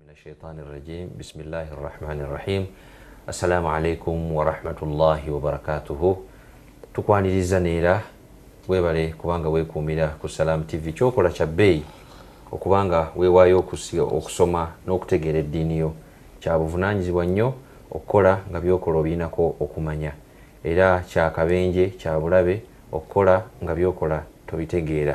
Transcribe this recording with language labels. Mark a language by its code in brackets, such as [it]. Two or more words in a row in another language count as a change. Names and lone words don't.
[ar] الشيطان الرجيم بسم الله الرحمن الرحيم السلام عليكم ورحمة الله وبركاته [lg] tukwaniriza neera webale kubanga weekuumira ku Salam TV kyokola kya bbeeyi okubanga weewaayo okusoma n'okutegeera eddiini yo kya buvunaanyizibwa nnyo okukola nga byokola obiinako okumanya era kya kabenje kya bulabe okukola nga byokola tobitegeera.